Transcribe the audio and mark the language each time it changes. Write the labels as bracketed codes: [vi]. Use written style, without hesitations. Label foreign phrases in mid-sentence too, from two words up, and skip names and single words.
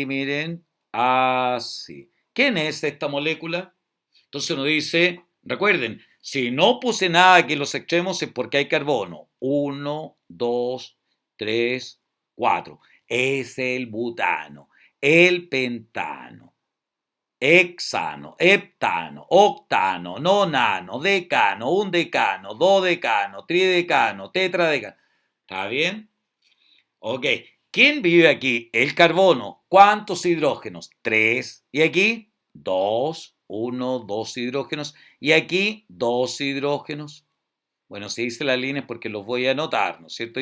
[es] Miren, así. ¿Quién es esta molécula? Entonces uno dice, recuerden, si no puse nada aquí en los extremos es porque hay carbono. 1, 2, 3, 4. Es el butano, el pentano, hexano, heptano, octano, nonano, decano, undecano, dodecano, tridecano, tetradecano. ¿Está bien? Ok. ¿Quién vive aquí? El carbono. ¿Cuántos hidrógenos? 3. ¿Y aquí? 2. 1, 2 hidrógenos. ¿Y aquí? 2 hidrógenos. Bueno, si hice la línea es porque los voy a anotar, ¿no es cierto?